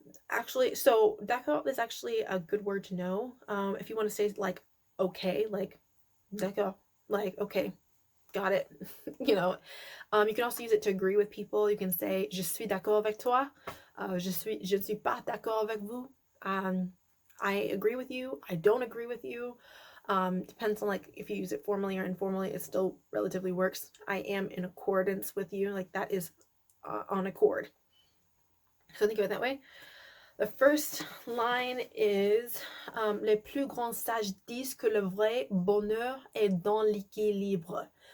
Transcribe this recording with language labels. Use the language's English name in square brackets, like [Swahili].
[English] Actually, so d'accord is actually a good word to know. If you want to say like okay, like d'accord, like okay, got it. You can also use it to agree with people. You can say [French] je suis d'accord avec toi. Je ne suis pas d'accord avec vous. [English] I agree with you. I don't agree with you. Depends on like if you use it formally or informally. It still relatively works. I am in accordance with you. Like, that is on accord. So think of it that way. The first line is [French] les plus grands sages disent que le vrai bonheur est dans l'équilibre.